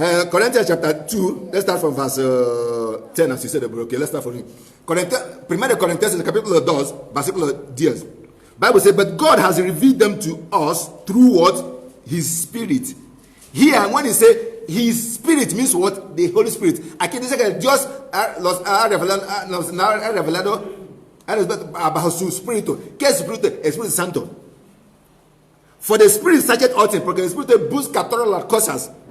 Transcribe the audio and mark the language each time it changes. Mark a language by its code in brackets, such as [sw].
[en] Corinthians chapter 2, let's start from verse 10 as you said. Okay, let's start from here. [es] Primero Corintios el capítulo 2, versículo 10. [en] Bible says, but God has revealed them to us through what? His Spirit. Here, when he say His Spirit means what? The Holy Spirit. [es] Aquí dice que Dios ha revelado bajo su Espíritu. ¿Qué es Espíritu? Espíritu Santo. [en] For the Spirit searcheth all things, [es] porque el Espíritu busca todas las cosas.